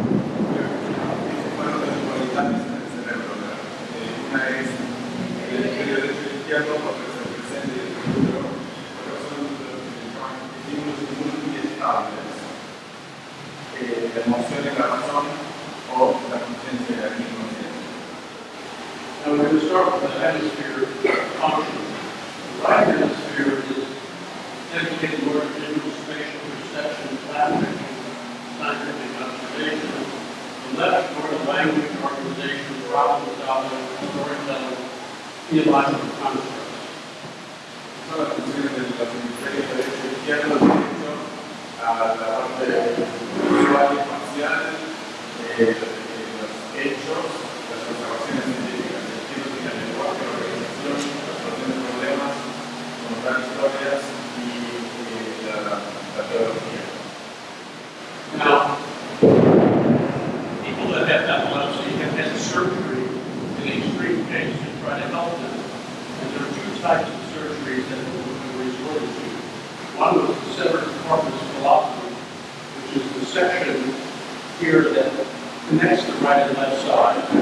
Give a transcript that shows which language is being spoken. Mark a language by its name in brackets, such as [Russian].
[Spanish] Bueno, las dualidades en el cerebro, una es el hemisferio izquierdo, otro es el presente y el futuro, otros son los estímulos muy estables, la emoción y la razón o la conciencia y la inconsciencia. [English] Now we're going to start with the hemisphere function. The right hemisphere is dedicated more to visual, spatial perception, plan making, scientific observation. The left more to language, organization, problem solving, storytelling, theological constructs. [Spanish] Son las funciones de los hemisferios derecho y izquierdo, derecho a la parte visual y espacial, los hechos, las observaciones científicas, el estilo de la lenguaje, la organización, la solución de problemas, contar historias y la teología. [English] Now, people that have epilepsy have had surgery in extreme cases to try to help them. And there are two types of surgeries that we resorted to. One was the severed corpus callosum, which is the section here that connects the right and left side.